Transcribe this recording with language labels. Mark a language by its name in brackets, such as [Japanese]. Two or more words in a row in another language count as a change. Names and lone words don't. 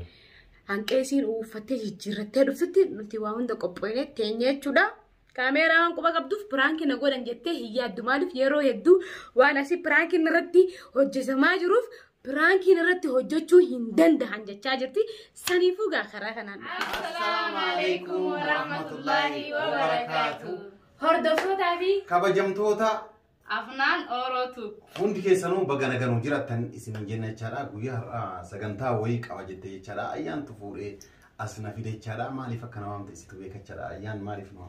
[Oromo] Hanqa isin uffattee jijjiirrattee dhuftutti nuti waa hunda qophoonee teenye jechuudha. Kaameeraa waan quba qabduuf piraankiin godhan jettee hin yaaddu maaliif yeroo hedduu waan asii piraankiin irratti hojjetamaa jiruuf piraankiin irratti hojjechuu hin danda'an jechaa jirti. Saniifuu gaa karaa kanaan. [Arabic] السلام عليكم ورحمة الله وبركاته. [Oromo] Hordoftootaa fi kabajamtoota Afnaan Orootu. hundi keessanuu baga nagaan jiraattan isin jenna jechaadha. Guyyaa har'aa sagantaa wayii qaba jettee jechaadha. Ayyaantu fuudhee asna fide jechaadha. Maaliif akka nama ta'isitu beekachaadha. Ayyaan maaliif nama?